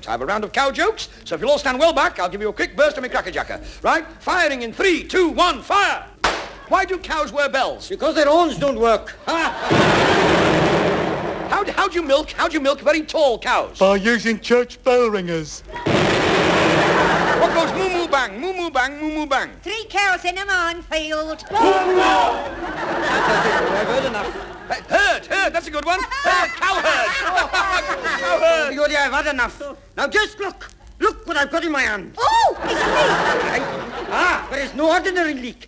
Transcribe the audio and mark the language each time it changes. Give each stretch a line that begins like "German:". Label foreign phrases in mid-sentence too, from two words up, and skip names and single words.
English: I have a round of cow jokes, so if you'll all stand well back, I'll give you a quick burst of my cracker-jacker. Right? Firing in 3, 2, 1, fire! Why do cows wear bells? Because their horns don't work. How do you milk very tall cows? By using church bell ringers. What goes moo-moo bang, moo-moo bang, moo-moo bang? 3 cows in a minefield. I've heard enough. Herd, that's a good one. Cowherd. Cowherd. Good, I've had enough. Now just look. Look what I've got in my hand. Oh, it's a leak. But it's no ordinary leak.